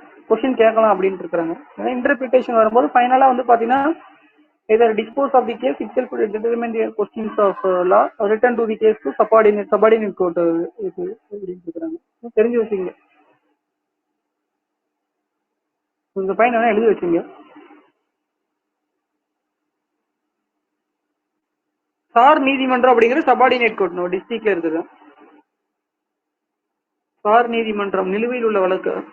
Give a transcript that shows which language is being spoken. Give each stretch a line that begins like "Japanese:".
Tamil: Question கேட்கலாம் அப்படின்னு இருக்கிறாங்க. இன்டர்பிரிட்டேஷன் வரும்போது ஃபைனலா வந்து பாத்தீங்கன்னா
English: either dispose of the case itself to determine the questions of law or return to the case to subordinate court
Tamil: இது அப்படின்னு இருக்கிறாங்க. தெரிஞ்சு வச்சுங்க, உங்க பையன் வேணா எழுதி வச்சுங்க. சார் நீதிமன்றம் அப்படிங்கிறது சபார்டினேட் கோர்ட் நம்ம டிஸ்ட்ரிக்ட்ல இருக்குது. சார் நீதிமன்றம் நிலுவையில் உள்ள வழக்கு.